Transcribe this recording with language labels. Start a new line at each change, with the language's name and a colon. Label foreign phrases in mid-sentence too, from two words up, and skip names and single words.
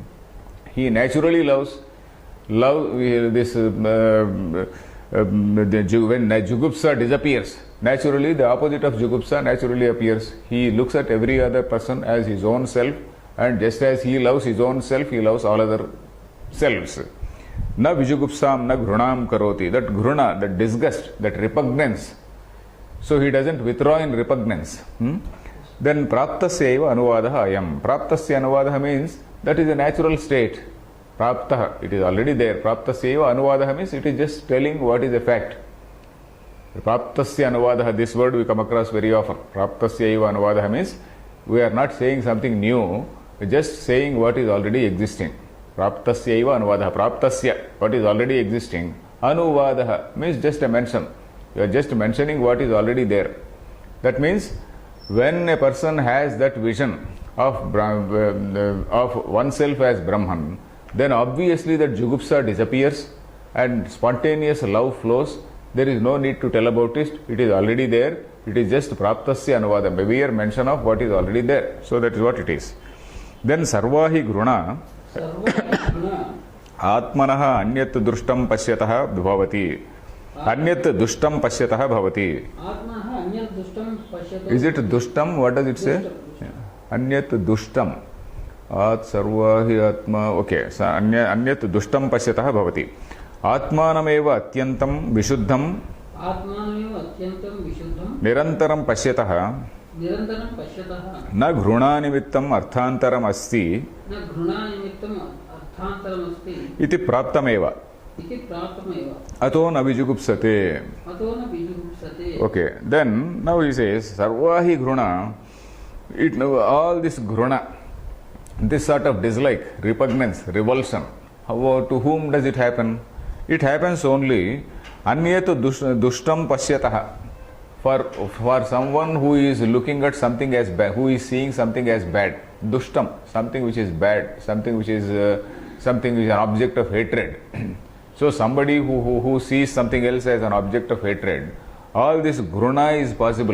English: He naturally loves. When jugupsa disappears, naturally the opposite of jugupsa naturally appears. He looks at every other person as his own self, and just as he loves his own self, he loves all other selves.
Sanskrit: Na vijugupsam na grunam karoti.
English: That gruna, that disgust, that repugnance. So he doesn't withdraw in repugnance.
Sanskrit: Then praptasyaiva anuvadaha ayam. Praptasya anuvadaha
English: means that is a natural state. Praptaha, it is already there.
Sanskrit: Praptasyaiva anuvadaha
English: means it is just telling what is a fact.
Sanskrit: Praptasya anuvadaha,
English: this word we come across very often.
Sanskrit: Praptasyaiva anuvadaha
English: means we are not saying something new, we are just saying what is already existing.
Sanskrit: Praptasyaiva anuvadaha. Praptasya,
English: what is already existing. Anuvadaha means just a mention. You are just mentioning what is already there. That means when a person has that vision of oneself as Brahman, then obviously that jugupsa disappears and spontaneous love flows. There is no need to tell about it. It is already there. It is just
Sanskrit: praptasya anuvada,
English: mere mention of what is already there. So that is what it is.
Sanskrit: Then sarvahi gruna atmanaha anyat drushtam pashyatah bhavati. Anyat dushtam pashyatah bhavati.
English: Is it dushtam? What does it say?
Sanskrit: Anyat dushtam. At sarvahi atma. Okay. So anyat dushtam pashyatah bhavati. Atmanameva atyantam vishuddham nirantaram pashyatah na grunanimittam arthantaram asti iti praptameva. Ato na vijugupsate.
English: Okay, then now he says
Sanskrit: sarvahi gruna.
English: All this gruna, this sort of dislike, repugnance, revulsion, to whom does it happen? It happens only
Sanskrit: anyetu dushtam pasyataha.
English: For someone who is looking at something as bad, who is seeing something as bad, dushtam, something which is bad, something which is an object of hatred. So somebody who sees something else as an object of hatred, all this gruna is possible.